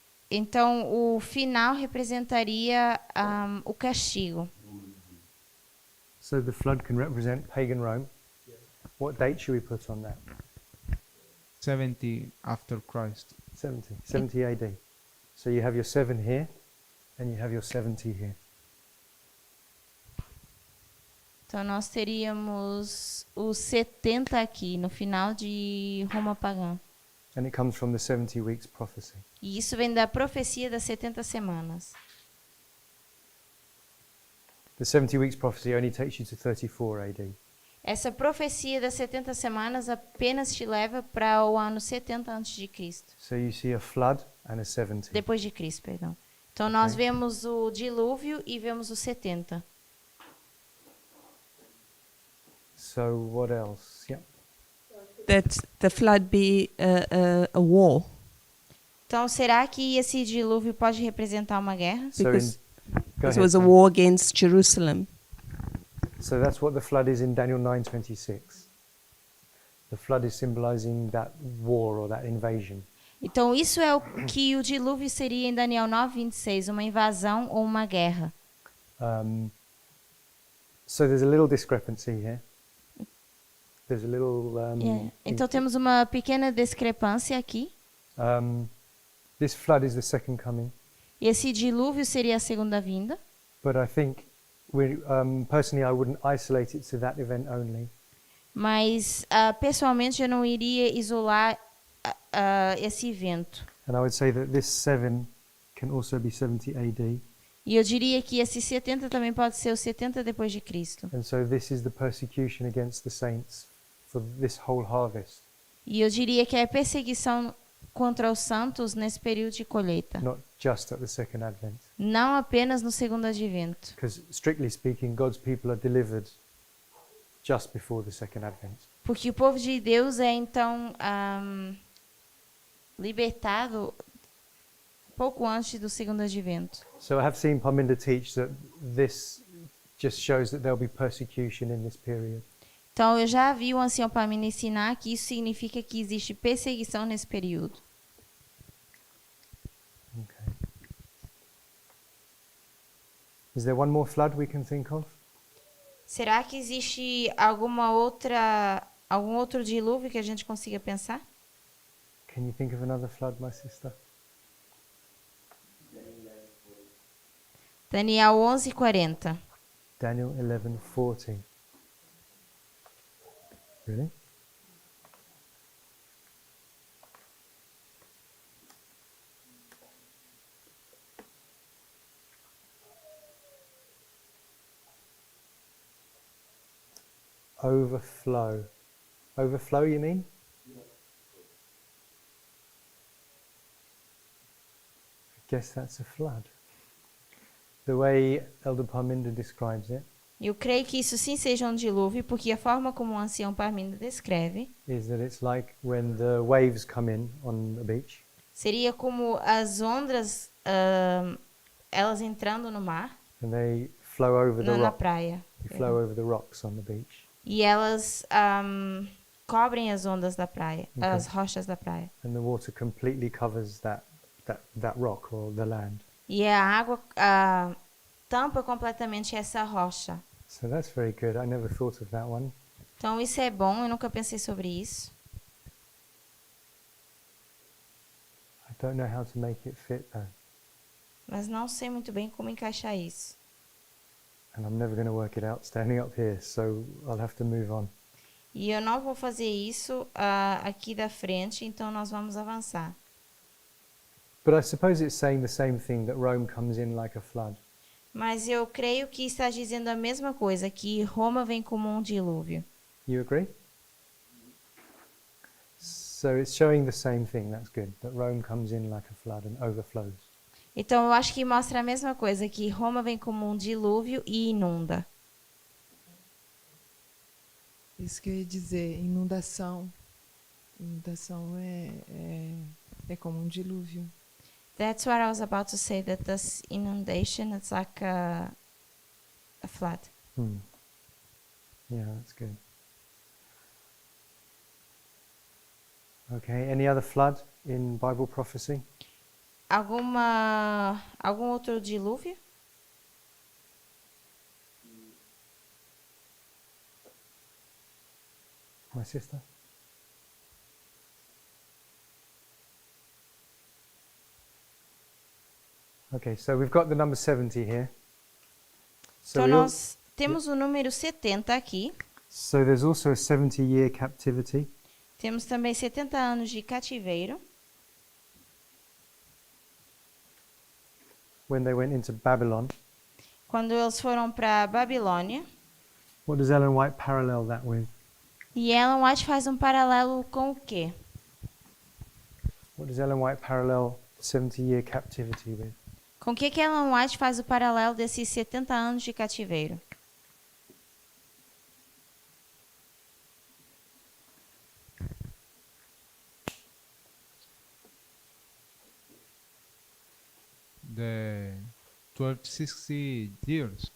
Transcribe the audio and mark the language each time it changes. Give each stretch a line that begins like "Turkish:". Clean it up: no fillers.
Portuguese: Então, o final representaria o castigo.
English: So the flood can represent pagan Rome. What date should we put on that? 70 after Christ. 70 AD. So you have your 7 here, and you have your 70 here.
Portuguese: Então, nós teríamos os 70 aqui, no final de Roma pagã.
English: And it comes from the 70 weeks prophecy.
Portuguese: E isso vem da profecia das 70 semanas.
English: The 70 weeks prophecy only takes you to 34 AD.
Portuguese: Essa profecia das 70 semanas apenas te leva para o ano 70 a.C.
English: So you see a flood and a 70.
Portuguese: Depois de Cristo, perdão. Então, nós
English: Ok.
Portuguese: vemos o dilúvio e vemos os 70.
English: So what else? Yeah. That the flood be a war.
Portuguese: Então, será que esse dilúvio pode representar uma guerra?
English: So in Because Go It ahead. was a Sam. war against Jerusalem. So that's what the flood is in Daniel 9:26. The flood is symbolizing that war or that invasion.
Portuguese: Então, isso é o que o dilúvio seria em Daniel 9:26, uma invasão ou uma guerra.
English: So there's a little discrepancy here. There's a little.
Portuguese: Então, temos uma pequena discrepância aqui.
English: This flood is the second coming,
Portuguese: Esse dilúvio seria a segunda vinda,
English: but I think personally I wouldn't isolate it to that event only.
Portuguese: mas pessoalmente eu não iria isolar esse evento.
English: And I would say that this 7 can also be 70 AD.
Portuguese: E eu diria que esse 70 também pode ser o 70 depois de Cristo.
English: And so this is the persecution against the saints for this whole harvest,
Portuguese: E eu diria que é a perseguição contra os santos nesse período de colheita,
English: not just at the second advent.
Portuguese: não apenas no segundo advento.
English: Because strictly speaking, God's people are delivered just before the second advent.
Portuguese: Porque o povo de Deus é então libertado pouco antes do segundo advento.
English: So I have seen Parminder teach that this just shows that there'll be persecution in this period.
Portuguese: Então, eu já vi o ancião para me ensinar que isso significa que existe perseguição nesse período.
English: Okay. Is there one more flood we can think of?
Portuguese: Será que existe algum outro dilúvio que a gente consiga pensar?
English: Can you think of another flood, my sister? Daniel 11:40. Daniel 11:40. Really? Overflow. Overflow, you mean? I guess that's a flood. The way Elder Parminder describes it
Portuguese: Eu creio que isso sim seja um dilúvio, porque a forma como o ancião Parminder descreve
English: is that it's like when the waves come in on the beach
Portuguese: seria como as ondas, elas entrando no mar,
English: and they flow over the
Portuguese: na
English: rock.
Portuguese: praia.
English: They flow over the rocks on the beach.
Portuguese: E elas cobrem as ondas da praia,
English: Ok.
Portuguese: as rochas da praia.
English: And the water completely covers that rock or the land.
Portuguese: E a água tampa completamente essa rocha.
English: So that's very good. I never thought of that one.
Portuguese: Então isso é bom, eu nunca pensei sobre isso.
English: I don't know how to make it fit though.
Portuguese: Mas não sei muito bem como encaixar isso.
English: And I'm never going to work it out standing up here, so I'll have to move on.
Portuguese: E eu não vou fazer isso aqui da frente, então nós vamos avançar.
English: But I suppose it's saying the same thing, that Rome comes in like a flood.
Portuguese: Mas eu creio que está dizendo a mesma coisa, que Roma vem como um dilúvio.
English: You agree? So it's showing the same thing, that's good, that Rome comes in like a flood and overflows.
Portuguese: Então eu acho que mostra a mesma coisa, que Roma vem como um dilúvio e inunda. Isso que eu ia dizer, inundação. Inundação é como um dilúvio.
English: That's what I was about to say, that this inundation, it's like a flood. Yeah, that's good. Okay, any other flood in Bible prophecy?
Portuguese: Algum outro dilúvio?
English: My sister? Okay, so we've got the number 70 here. So,
Portuguese: Então
English: we al-
Portuguese: nós temos o número 70 aqui.
English: so there's also a 70-year captivity.
Portuguese: Temos também 70 anos de cativeiro,
English: When they went into Babylon.
Portuguese: quando eles foram para Babilônia.
English: What does Ellen White parallel that with?
Portuguese: E Ellen White faz um paralelo com o quê?
English: What does Ellen White parallel 70-year captivity with?
Portuguese: Com o que Ellen White faz o paralelo desses 70 anos de cativeiro?
English: The 1260 years.